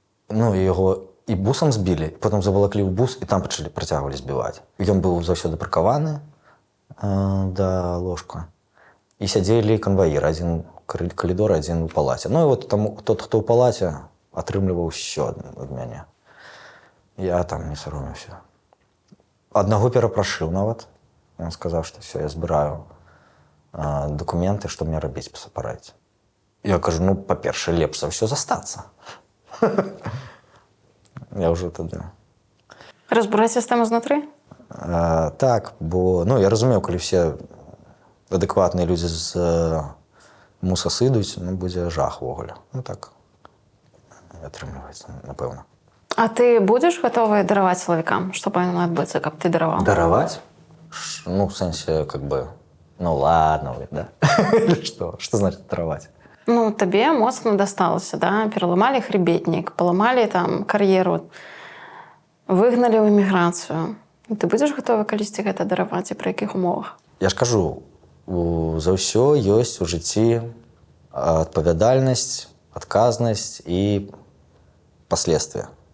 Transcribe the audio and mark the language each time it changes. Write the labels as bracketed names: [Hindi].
[Belarusian] Ну, і його і бусом збілі, потім заволокли в бус, і там працягвалі збіваць. Ён быў заўсёды прыкаваны да ложка. І сядзелі канваіры, адзін калідор, адзін у палаце. Ну, і от там тот, хто ў палаце, атрымліваў ще ад мяне. Я там не саромеўся. Аднаго перапрашыў нават. Ён сказаў, што все, я збіраю дакументы, што мне рабіць па радзе. Я кажу, ну, па-першае, лепш за ўсё застацца. Я ўжо тады... Разбураць сістэму знутры? Так, бо ну, я разумеў, калі все адэкватныя людзі з муса сыдуць, ну, будзе жах увогуле. Ну, так атрымліваецца, напэўна. А ты будзеш гатовы дараваць сілавікам? Што павінна адбыцца, каб ты дараваў? Дараваць? [Russian] Ну, в сэнсе, как бы, ну, ладно, да? Что значит дараваць? [Belarusian] Ну, табе моцна дасталася, да? Пераламалі хребетнік, паламалі там кар'еру, выгналі ў эміграцыю. Ты будзеш гатовы калісьці гэта дараваць і пры якіх умовах? Я ж кажу, за ўсё ёсць у жыцці адпавядальнасць, адказнасць і паследствия.